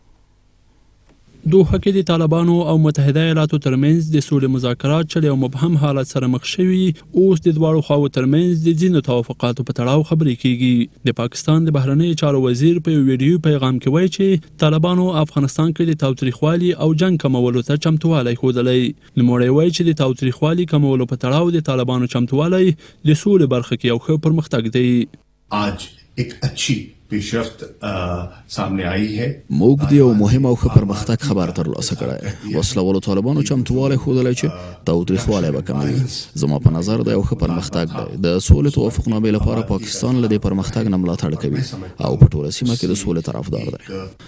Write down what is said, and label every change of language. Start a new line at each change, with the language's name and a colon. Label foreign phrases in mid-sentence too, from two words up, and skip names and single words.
Pashto: دوحه کې د طالبانو او متحده ایالاتو ترمنځ د سولې مذاکرات چې یو مبهم حالت سره مخ شوي، اوس د دواړو خواو ترمنځ د ځینو توافقاتو په تړاو خبرې کیږي. د پاکستان د بهرنیو چارو وزیر په یو ویډیو پیغام کې وایي چې طالبانو افغانستان کې د تاوتریخوالي او جنگ کمولو ته چمتووالی ښودلی. نوموړی وایي چې د تاوتریخوالي کمولو په تړاو د طالبانو چمتووالی د سولې برخه کې یو ښه پرمختګ دی.
Urdu: آج ایک اچھی پیشرفت سامنے آئی ہے.
Pashto: موږ د یو مهم او ښه پرمختګ خبر ترلاسه کړی. وسلوالو طالبانو چمتووالی ښودلی چې تاوتریخوالی به کموي. زما په نظر دا یو ښه پرمختګ دی. د سولې توافقنامې لپاره پاکستان له دې پرمختګ نه ملاتړ کوي او په ټوله سیمه کې د سولې طرفدار دی.